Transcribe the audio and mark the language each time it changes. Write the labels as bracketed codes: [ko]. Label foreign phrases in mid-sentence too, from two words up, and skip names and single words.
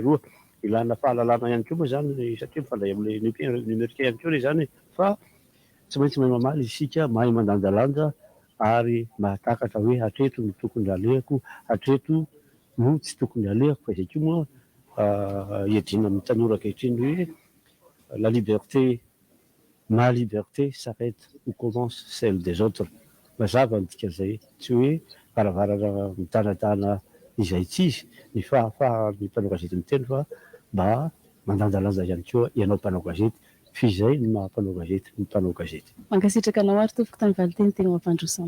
[mg] Ilana fahalalana ihany koa moa izany satria mifandray amin'ny numerika ihany koa izany fa tsy maintsy mahay mamaly isika, mahay mandanjalanja ary mahatakatra hoe hatreto no tokony alehako, hatreto no tsy tokony alehako. Fa izay koa moa iadina amin'ny tanora ankehitriny hoe [fr] la liberté ma liberté s'arrête où commence celle des autres. [mg] Mazava midika zay, tsy hoe varavarana mitanatana izay tsy izy, ny fahafahan'ny mpanao gazety miteny fa mba mandanjalanja ihany koa ianao mpanao gazety, fizay ny maha-mpanao gazety ny mpanao gazety. Mankasitraka anao ary tompoko tamin'ny valiteny tena mampandrosana.